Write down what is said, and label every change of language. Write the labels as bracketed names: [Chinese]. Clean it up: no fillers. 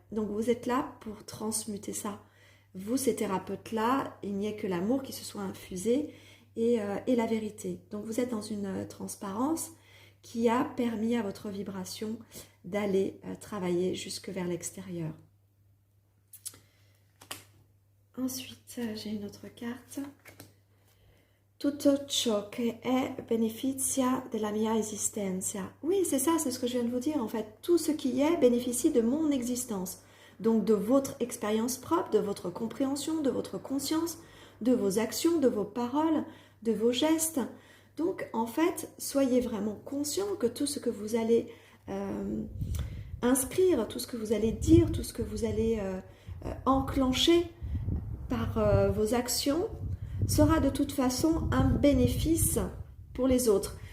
[French] Donc vous êtes là pour transmuter ça. Vous, ces thérapeutes-là, il n'y a que l'amour qui se soit infusé et la vérité. Donc vous êtes dans une transparence qui a permis à votre vibration d'aller travailler jusque vers l'extérieur. Ensuite, j'ai une autre carte. [Italian] Tutto ciò che è beneficia della mia esistenza. [French] Oui, c'est ça, c'est ce que je viens de vous dire en fait. Tout ce qui est bénéficie de mon existence. Donc de votre expérience propre, de votre compréhension, de votre conscience, de vos actions, de vos paroles, de vos gestes. Donc en fait, soyez vraiment conscient que tout ce que vous allez inscrire, tout ce que vous allez dire, tout ce que vous allez enclencher par vos actions sera de toute façon un bénéfice pour les autres.